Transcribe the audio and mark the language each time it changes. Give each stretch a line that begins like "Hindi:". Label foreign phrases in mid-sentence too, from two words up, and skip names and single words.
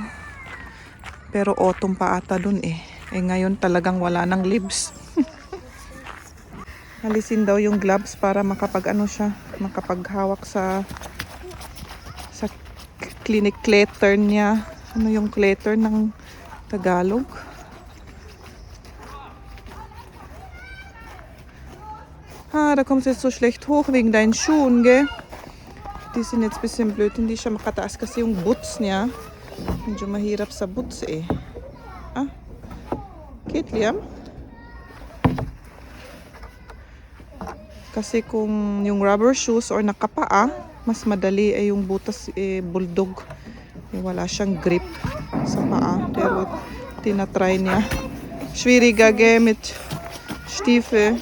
Filipino: Pero autumn pa ata dun ngayon talagang wala ng leaves. Alisin daw yung gloves para makapaghawak sa
English: clinic clutter
Filipino: niya. Ano yung clutter ng Tagalog?
German: Da kommst du jetzt so schlecht hoch wegen deinen Schuhen, gell? Die sind jetzt ein bisschen blöd,
Filipino: hindi siya makataas kasi yung boots niya. Medyo mahirap sa boots Geht, Liam? Kasi kung yung
English: rubber shoes
Filipino: or nakapaa, mas madali yung butas bulldog. Wala siyang grip sa paa. Pero tinatry niya.
German: Schwieriger, gell, mit Stiefel.